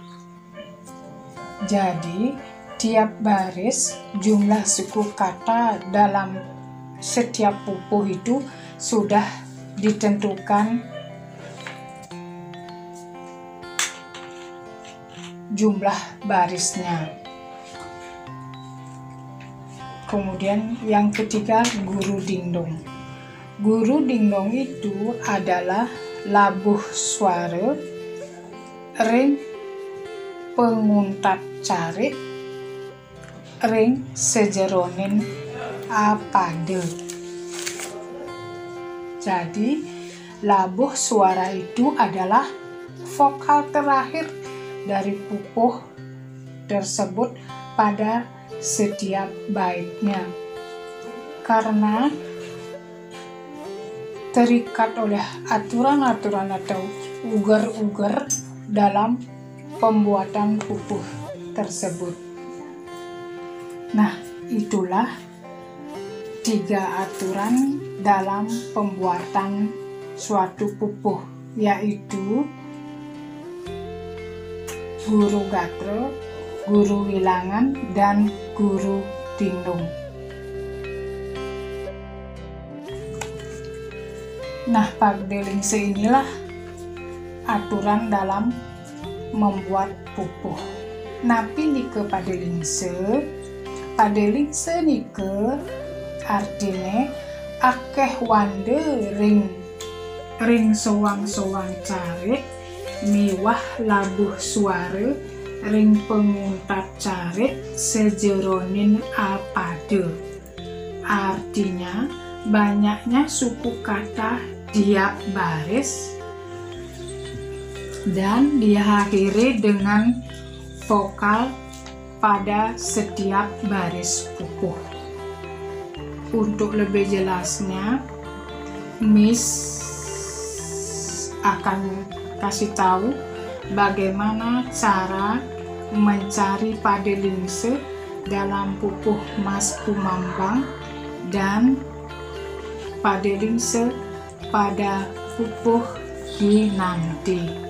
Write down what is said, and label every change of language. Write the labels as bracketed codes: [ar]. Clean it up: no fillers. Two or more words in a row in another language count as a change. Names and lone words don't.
[id] Jadi tiap baris jumlah suku kata dalam setiap pupuh itu sudah ditentukan jumlah barisnya. Kemudian yang ketiga guru dindong. Guru dindong itu adalah [ban] labuh suara ring penguntat carik ring sejeronin apade. [id] Jadi [ban] labuh suara [id] itu adalah vokal terakhir dari pupuh tersebut pada setiap baitnya, karena terikat oleh aturan-aturan atau ugar-ugar dalam pembuatan pupuh tersebut. Nah, itulah 3 aturan dalam pembuatan suatu pupuh, yaitu guru gatra, guru wilangan, dan guru dindong. Nah, pada lingse inilah aturan dalam membuat pupuh. [ban] Napi nike pada lingse nike artinya akeh wande ring sowang-sowang carik miwah labuh suara ring penguntat carik sejeronin apade. [id] Artinya banyaknya suku kata tiap baris dan diakhiri dengan vokal pada setiap baris pupuh. Untuk lebih jelasnya, Miss akan kasih tahu bagaimana cara mencari Padelingse dalam pupuh Mas Kumambang dan Padelingse pada pupuh Ginanti.